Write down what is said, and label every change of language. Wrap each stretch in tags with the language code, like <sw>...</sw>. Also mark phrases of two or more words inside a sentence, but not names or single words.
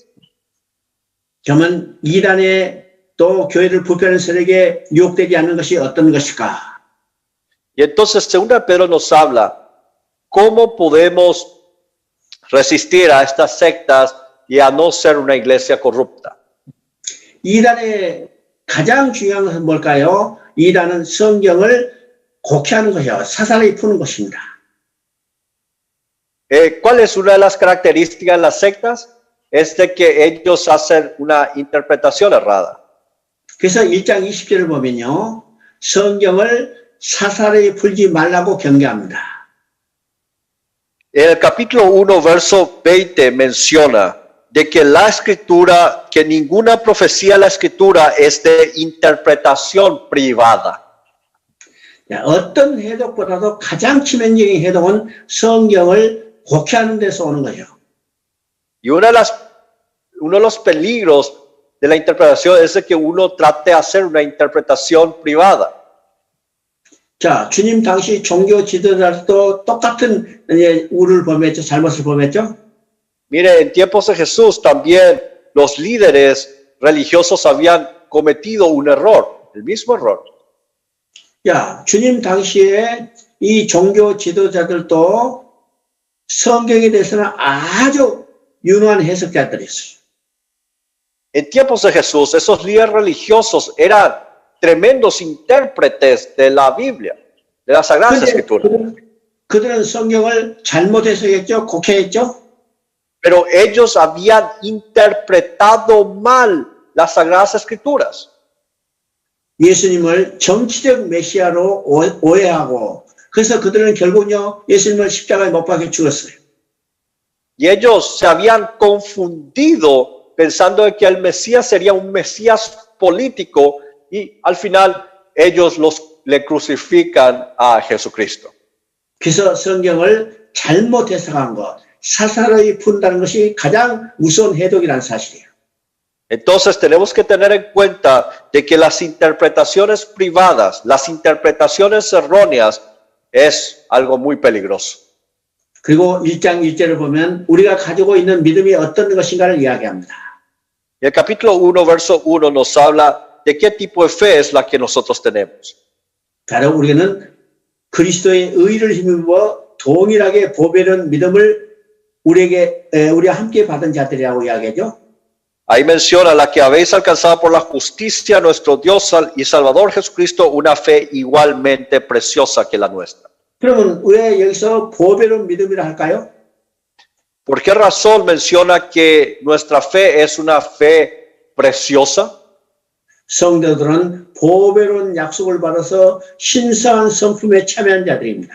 <ko>그러면 이단에 또 교회를 부패하는 세력에 유혹되지 않는 것이 어떤 것일까?</ko> <es>Y entonces, segunda Pedro nos habla cómo podemos resistir a estas sectas y a no ser una iglesia corrupta.</es> <ko>이단의 가장 중요한 것은 뭘까요? 이단은 성경을 곡해하는 것이요, 사사리 푸는 것입니다.</ko> <es>¿Cuál es una de las características de las sectas? Es de que ellos hacen una interpretación errada.</es> <ko>그래서 1장 20절을 보면요, 성경을 사사리 풀지 말라고 경계합니다.</ko> <es>En el capítulo 1, verso 20 menciona de que la escritura, que ninguna profecía de la escritura es de interpretación privada.</es> <ko>어떤 해석보다도 가장 치명적인 해석은 성경을 곡해하는 데서 오는 거죠.</ko> <es>Y uno de los peligros de la interpretación es de que uno trate de hacer una interpretación privada.</es> <ko>자, 주님 당시 종교 지도자도 똑같은 우를 범했죠, 잘못을 범했죠.</ko> <es>Mire, en tiempos de Jesús también los líderes religiosos habían cometido un error, el mismo error.</es> <ko>야, 주님 당시에 이 종교 지도자들도 성경에 대해서는 아주 유능한 해석자들이었어요.</ko> <es>En tiempos de Jesús, esos líderes religiosos eran tremendos intérpretes de la Biblia, de las Sagradas Escrituras.</es> <ko>그들은 성경을 잘못 해석했죠, 곡해했죠.</ko> <es>pero ellos habían interpretado mal las Sagradas Escrituras.</es> <ko>예수님을 정치적 메시아로 오해하고 그래서 그들은 결국요 예수님을 십자가에 못 박혀 죽었어요.</ko> <es>Y ellos se habían confundido pensando de que el Mesías sería un Mesías político y al final ellos le crucifican a Jesucristo.</es> <ko>그래서 성경을 잘못 해석한 것, 사사로이 푼다는 것이 가장 무서운 해독이라는 사실이에요.</ko> <es>Entonces tenemos que tener en cuenta de que las interpretaciones privadas, las interpretaciones erróneas es algo muy peligroso.</es> <ko>그리고 1장 1절을 보면 우리가 가지고 있는 믿음이 어떤 것인가를 이야기합니다.</ko> <es>Y el capítulo 1, verso 1 nos habla de qué tipo de fe es la que nosotros tenemos.</es> <ko>바로 우리는 그리스도의 의를 힘입어 동일하게 보배로운 믿음을 우리가 함께 받은 자들이라고 이야기하죠.</ko> <es>Ahí menciona la que habéis alcanzado por la justicia de nuestro Dios y Salvador Jesucristo, una fe igualmente preciosa que la nuestra.</es> <ko>그러면 왜 여기서 보배로운 믿음이라 할까요?</ko> <es>¿Por qué razón menciona que nuestra fe es una fe preciosa?</es> <ko>성도들은 보배로운 약속을 받아서 신성한 성품에 참여한 자들입니다.</ko>